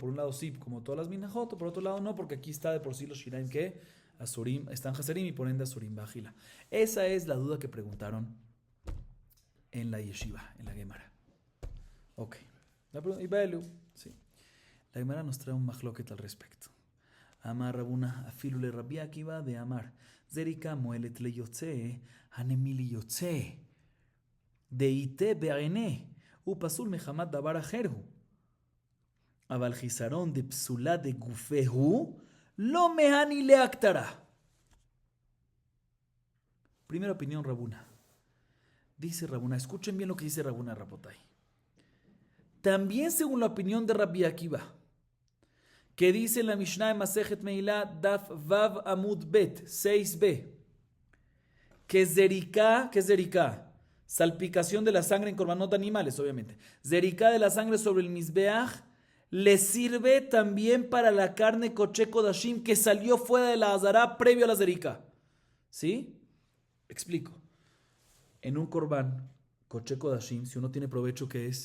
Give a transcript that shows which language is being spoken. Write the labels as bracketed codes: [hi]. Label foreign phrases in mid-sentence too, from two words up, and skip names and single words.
[es] Por un lado sí, como todas las Minajot, o por otro lado no, porque aquí está de por sí los Shiraim que Asurim, están Haserim y por ende [he] Asurim Bajila. [es] Esa es la duda que preguntaron en la Yeshiva, en la Gemara. Ok. La pregunta, sí. La Gemara nos trae un mahloket al respecto. [arc] Amar Rabuna afilu le Rabbi Akiva de Amar. Zerika moelet le yotze, hanemili yotze. Deite be'ene, upasul mehamat dabar acherhu. Aval chisaron de psula de gufehu, lo mehani le Haktará. [es] Primera opinión, Rabuna. Dice Rabuna, escuchen bien lo que dice Rabuna Rabotai. También según la opinión de Rabbi Akiva, que dice en la Mishnah de Masejet Meilá, [he] Daf Vav Amud Bet, [es] 6b, que zerika, ¿qué es zerika? Salpicación de la sangre en korbanot animales, obviamente. Zerika de la sangre sobre el Mizbeach, le sirve también para la carne [he] koche kodashim [es] que salió fuera de la azara previo a la zerika. ¿Sí? Explico. En un [he] korban koche kodashim, [es] si uno tiene provecho, ¿qué es?